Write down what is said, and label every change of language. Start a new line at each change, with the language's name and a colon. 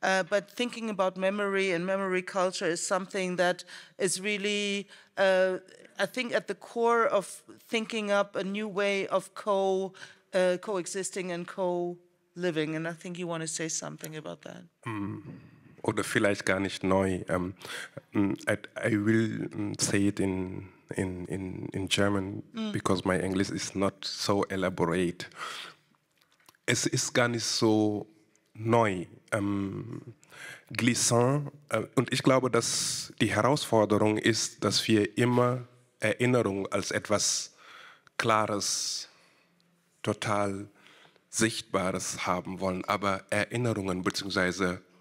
English: But thinking about memory and memory culture is something that is really, I think, at the core of thinking up a new way of coexisting and co-living. And I think you want to say something about that.
German: Oder vielleicht gar nicht neu.
English: I will say it in German, because my English is not so elaborate.
German: Es ist gar nicht so neu. Glissant, und ich glaube, dass die Herausforderung ist, dass wir immer Erinnerung als etwas Klares, total Sichtbares haben wollen, aber Erinnerungen bzw.